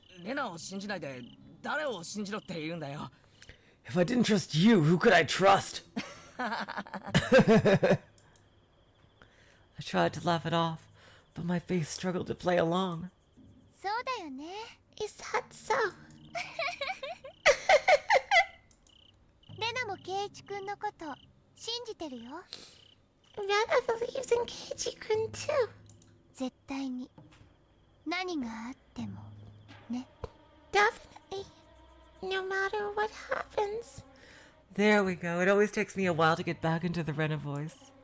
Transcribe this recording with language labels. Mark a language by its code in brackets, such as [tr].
[ja] レナを信じないで誰を信じろって言うんだよ。 [en] If I didn't trust you, who could I trust? I tried to laugh it off, but my face struggled to play along. [ja] そうだよね。 [en] Is that so? [ja] レナもケイイチ君のこと信じてるよ。 [en] Rena believes in Keiichi-kun too. [ja] 絶対に何があってもね。 [en] Definitely. No matter what happens. There we go. It always takes me a while to get back into the Rena voice.